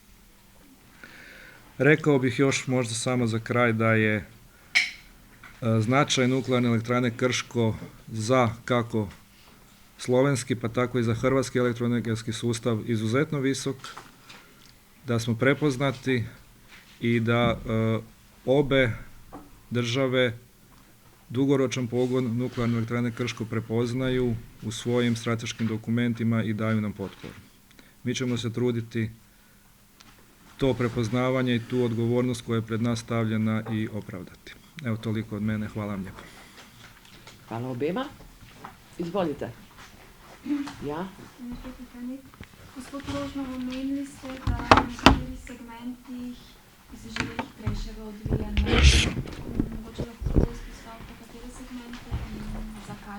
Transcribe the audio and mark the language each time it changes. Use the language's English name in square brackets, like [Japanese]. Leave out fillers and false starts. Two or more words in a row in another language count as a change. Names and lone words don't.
[Croatian] Rekao bih još možda samo za kraj da je značaj nuklearne elektrane Krško za kako slovenski pa tako i za hrvatski elektroenergetski sustav izuzetno visok, da smo prepoznati i da obe države dugoročan pogon nuklearne elektrane Krško prepoznaju u svojim strateškim dokumentima i daju nam potporu. Mi ćemo se truditi to prepoznavanje i tu odgovornost koja je pred nas stavljena i opravdati. Evo, toliko od mene. Hvala vam lijepo. [Slovenian] Hvala obema. Izvolite. Ja? Gospod Rožman, omenili ste, da na nekaterih segmentih bi se želeli hitrejšega odvijanja. Mogoče lahko to izpostavite, katere segmente in zakaj?